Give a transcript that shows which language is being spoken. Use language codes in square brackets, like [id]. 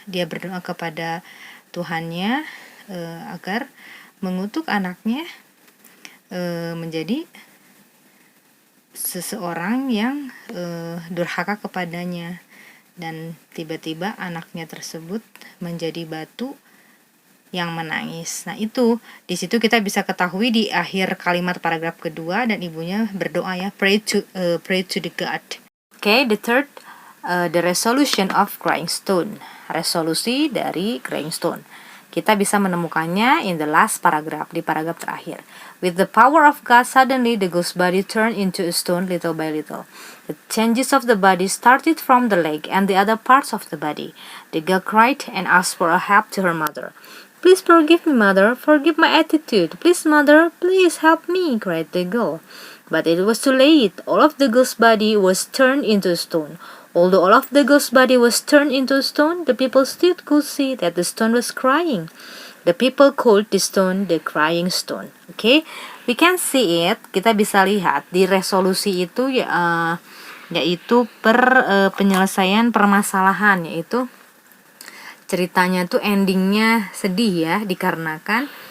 [id] Dia berdoa kepada Tuhannya agar mengutuk anaknya menjadi seseorang yang durhaka kepadanya, dan tiba-tiba anaknya tersebut menjadi batu yang menangis. Nah, itu di situ kita bisa ketahui di akhir kalimat paragraf kedua, dan ibunya berdoa ya, [en] pray to the God. Okay, the third, the resolution of Crying Stone. [id] Resolusi dari Crying Stone. Kita bisa menemukannya [en] in the last paragraph, [id] di paragraf terakhir. [en] With the power of God, suddenly the girl's body turned into a stone little by little. The changes of the body started from the leg and the other parts of the body. The girl cried and asked for help to her mother. "Please forgive me, mother. Forgive my attitude. Please, mother. Please help me," cried the girl. But it was too late. All of the girl's body was turned into a stone. Although all of the girl's body was turned into a stone, the people still could see that the stone was crying. The people called the stone the Crying Stone. Okay, we can see it. [id] Kita bisa lihat di resolusi itu yaitu penyelesaian permasalahan, yaitu ceritanya tuh endingnya sedih ya, dikarenakan